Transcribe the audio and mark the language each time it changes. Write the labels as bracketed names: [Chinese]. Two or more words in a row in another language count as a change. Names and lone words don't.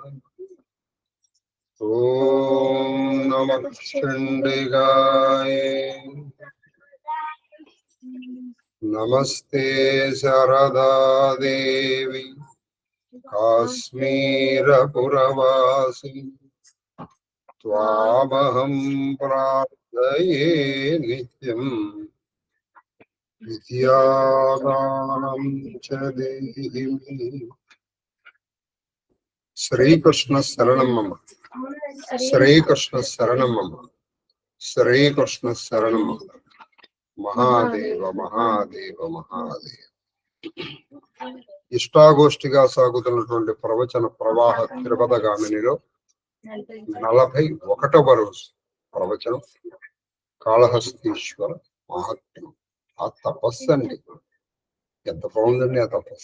[Sanskrit] ओम नमः चंडिकाय नमस्ते शारदा देवी काश्मीरपुरवासी त्वामहं प्रार्थये नित्यं विद्यादानं च देहि मे। श्रीकृष्ण शरणं मम, श्रीकृष्ण शरणं मम, श्रीकृष्ण शरणं मम। महादेव महादेव महादेव। [Telugu] ఇష్టాగోష్ఠిగా సాగుతున్నటువంటి ప్రవచన ప్రవాహ త్రిపదగామినిలో 41వ రోజు ప్రవచనం కాళహస్తీశ్వర మహాత్మ్యం. ఆ తపస్సు అండి, ఎంత బాగుందండి ఆ తపస్సు.